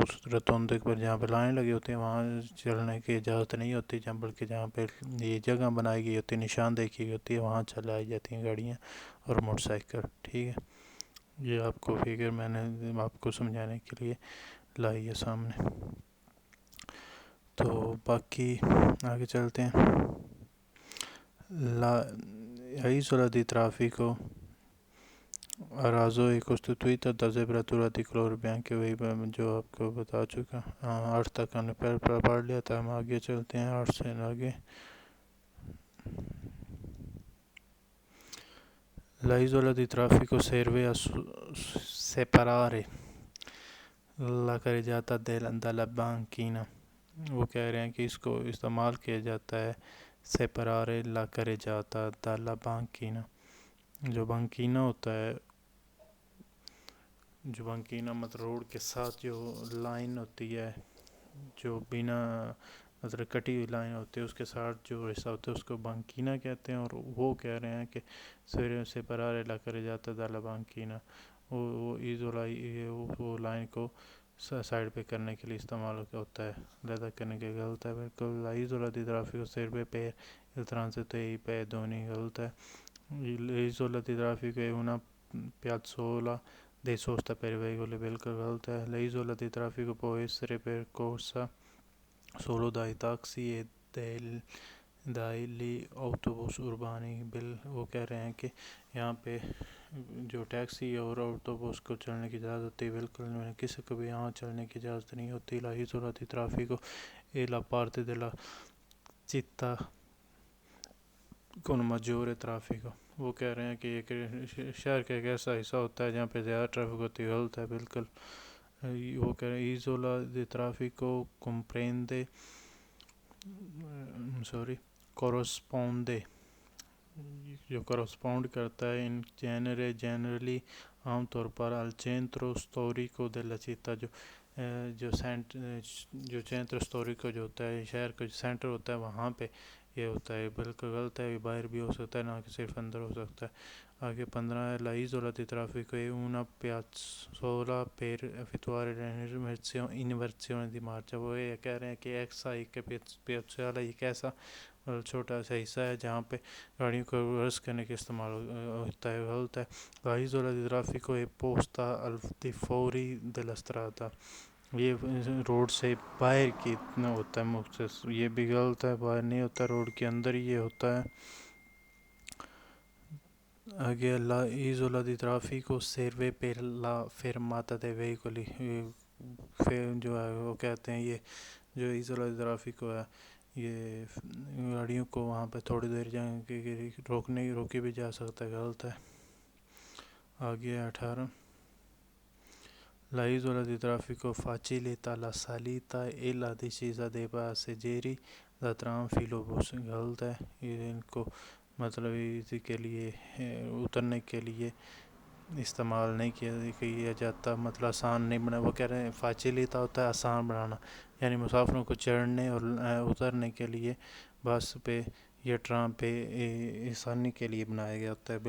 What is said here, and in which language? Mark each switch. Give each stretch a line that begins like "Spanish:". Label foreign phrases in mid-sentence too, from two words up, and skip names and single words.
Urdu: اس رتوندے پر جہاں پہ لائن لگی ہوتی ہے وہاں چلنے کی اجازت نہیں ہوتی بلکہ جہاں پہ یہ جگہ بنائی گئی ہوتی ہے نشاندہی کی ہوتی ہے وہاں چلائی جاتی ہیں گاڑیاں اور موٹر سائیکل. ٹھیک ہے. یہ آپ کو فگر میں نے آپ کو سمجھانے کے لیے لائی ہے سامنے. تو باقی آگے چلتے ہیں.
Italian: La isola di traffico a raso è costituita da zebratura di colore bianco.
Urdu: وہی جو آپ کو بتا چکا. 8 تک ہم نے پڑھ لیا تھا. ہم آگے چلتے ہیں 8 سے آگے.
Italian: La isola di traffico serve a separare la carreggiata dalla banchina.
Urdu: وہ کہہ رہے ہیں کہ اس کو استعمال کیا جاتا ہے
Italian: separare la carreggiata dalla banchina.
Urdu: جو بانکینا ہوتا ہے جو بانکینا مطلب روڈ کے ساتھ جو لائن ہوتی ہے جو بنا مطلب کٹی ہوئی لائن ہوتی ہے اس کے ساتھ جو حصہ ہوتا ہے اس کو بانکینا کہتے ہیں. اور وہ کہہ رہے ہیں کہ سویرے سے پرارے
Italian: la carreggiata dalla banchina
Urdu: وہ ایزولا وہ لائن کو سائڈ پہ کرنے کے لیے استعمال ہوتا ہے. لہذا کرنے کے غلط ہے بالکل.
Italian: La isola di traffico serve per il transito dei pedoni.
Urdu: غلط ہے.
Italian: L'isola di traffico è una piazzola di sosta per i veicoli.
Urdu: بالکل غلط ہے.
Italian: La isola di traffico può essere percorsa solo dai taxi e dagli autobus urbani.
Urdu: وہ کہہ رہے ہیں کہ یہاں پہ جو ٹیکسی اور آٹوبوس کو چلنے کی اجازت ہوتی ہے. بالکل کسی کو بھی یہاں چلنے کی اجازت نہیں ہوتی.
Italian: La isola di traffico è la parte della città con maggiore traffico.
Urdu: وہ کہہ رہے ہیں کہ یہ شہر کا ایک ایسا حصہ ہوتا ہے جہاں پہ زیادہ ٹریفک ہوتی ہے. غلط ہے بالکل. وہ کہہ رہے ہیں
Italian: isola di traffico comprende corrisponde
Urdu: جو correspond کرتا ہے
Italian: in genere
Urdu: generally عام طور پر
Italian: al centro storico della città.
Urdu: جو
Italian: centro storico
Urdu: جو ہوتا ہے شہر کا جو سینٹر ہوتا ہے وہاں پہ یہ ہوتا ہے. بالکل غلط ہے. یہ باہر بھی ہو سکتا ہے نہ کہ صرف اندر ہو سکتا ہے. آگے 15 ہے.
Italian: La isola di traffico è una piazzola per effettuare l'inversione di marcia.
Urdu: وہ یہ کہہ رہے ہیں کہ ایسا ایک پیازولا ایک ایسا چھوٹا سا حصہ ہے جہاں پہ گاڑیوں کو ریورس کرنے کے استعمال ہوتا ہے. غلط ہے.
Italian: La isola di traffico è posta al di fuori della strada.
Urdu: یہ روڈ سے باہر کی اتنا ہوتا ہے مختص. یہ بھی غلط ہے. باہر نہیں ہوتا روڈ کے اندر ہی یہ ہوتا ہے.
Italian: آگے La isola di traffico serve per la fermata dei veicoli.
Urdu: جو ہے وہ کہتے ہیں یہ جو
Italian: isola di traffico
Urdu: ہے یہ گاڑیوں کو وہاں پہ تھوڑی دیر جانے کے روکی بھی جا سکتا ہے. غلط ہے.
Italian: آگے 18 La isola di traffico facilita la salita e la discesa dei passeggeri da tram filobus.
Urdu: غلط ہے. یہ ان کو مطلب اسی کے لیے اترنے کے لیے استعمال نہیں کیا جاتا. مطلب آسان نہیں بنا. وہ کہہ رہے ہیں فاچیلیتا ہوتا ہے آسان بنانا یعنی مسافروں کو چڑھنے اور اترنے کے لیے بس پہ یا ٹرام پہ آسانی کے لیے بنایا گیا ہوتا ہے.